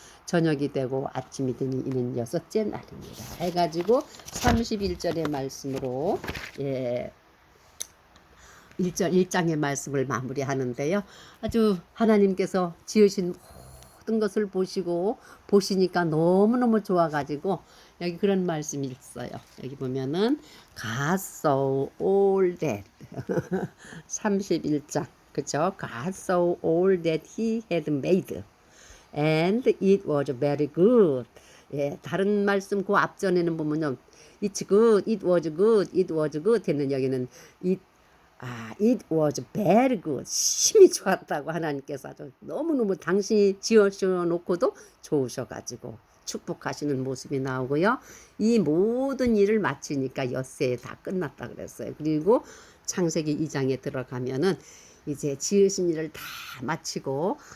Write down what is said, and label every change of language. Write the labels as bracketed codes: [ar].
[ko] 저녁이 되고 아침이 되니 이는 여섯째 날입니다. 해가지고 31절의 말씀으로 1장의 말씀을 마무리하는데요. 아주 하나님께서 지으신 모든 것을 보시니까 너무너무 좋아가지고 여기 그런 말씀이 있어요. 여기 보면은 [en] God saw all that [ko] 31장 그죠? [en] God saw all that he had made and it was very good. [ko] 다른 말씀 그 앞전에는 보면요. [en] It's good, it was good, it was good [ko] 했는 여기는 [en] it was very good. [ko] 심히 좋았다고 하나님께서 아주 너무너무 당신이 지어놓고도 좋으셔가지고 축복하시는 모습이 나오고요. 이 모든 일을 마치니까 엿새에 다 끝났다 그랬어요. 그리고 창세기 2장에 들어가면은 이제 지으신 일을 다 마치고